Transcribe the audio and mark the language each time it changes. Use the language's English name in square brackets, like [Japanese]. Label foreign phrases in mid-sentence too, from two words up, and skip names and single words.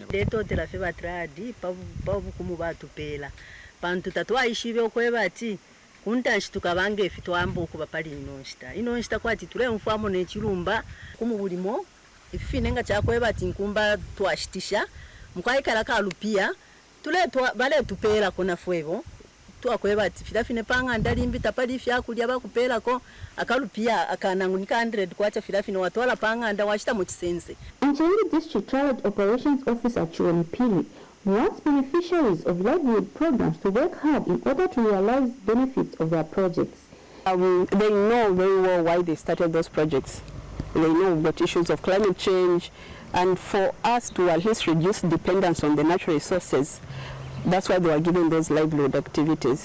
[Bemba] retotera fe batradi pa obukumu batupela bantu tatwaishibe okwebati kuntanshi tukabange efi twamba okuba pali inonshita kwati ture mfamo nechirumba kumubulimo ifine nga chakwebati nkumba twashitisha mukwaikala kalupia tule bale tupela kona fwebo twakwebati filafine panga ndalimbi tapali fyakulya bakupela ko akalupia akanangunika 100 kwacha filafine watwala panga ndawashita mu kisense. [English] Chelenge District Trilog Operations Officer Chuan Pili wants beneficiaries of livelihood programs to work hard in order to realize benefits of their projects. They know very well why they started those projects. They know what issues of climate change, and for us to at least reduce dependence on the natural resources, that's why they are giving those livelihood activities.